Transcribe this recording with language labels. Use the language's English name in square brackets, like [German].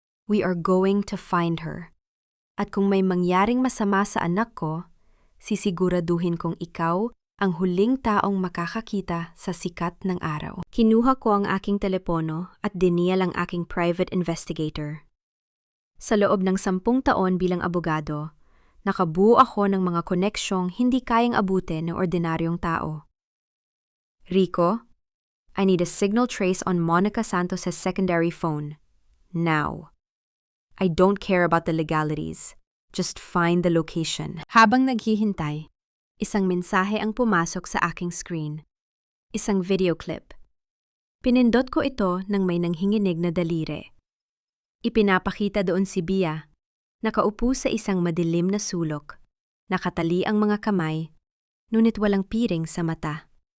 [English] We are going to find her. [Filipino] At kung may mangyaring masama sa anak ko, sisiguraduhin kong ikaw ang huling taong makakakita sa sikat ng araw. Kinuha ko ang aking telepono at diniyal ang aking private investigator. Sa loob ng 10 taon bilang abogado, nakabuo ako ng mga koneksyong hindi kayang abutin ng ordinaryong tao. [English] Rico, I need a signal trace on Monica Santos's secondary phone. Now. I don't care about the legalities. Just find the location. [Filipino] Habang naghihintay, isang mensahe ang pumasok sa aking screen. Isang video clip. Pinindot ko ito nang may nanghinginig na daliri. Ipinapakita doon si Bea, nakaupo sa isang madilim na sulok, nakatali ang mga kamay, ngunit walang piring sa mata.